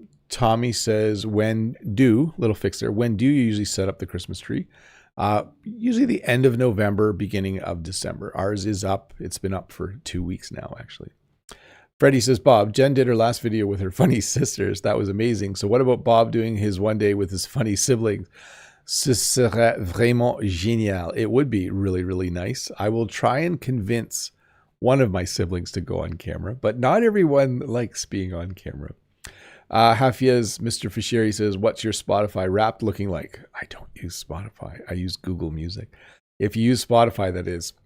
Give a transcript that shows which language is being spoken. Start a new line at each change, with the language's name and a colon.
English: Tommy says, when do you usually set up the Christmas tree? Usually the end of November, beginning of December. Ours is up. It's been up for 2 weeks now, actually. Freddie says, Bob, Jen did her last video with her funny sisters. That was amazing. So what about Bob doing his one day with his funny siblings?
French: Ce serait vraiment génial.
English: It would be really, really nice. I will try and convince one of my siblings to go on camera, but not everyone likes being on camera. Hafiez, Mr. Fisher says, what's your Spotify Wrapped looking like? I don't use Spotify. I use Google Music. If you use Spotify, that is.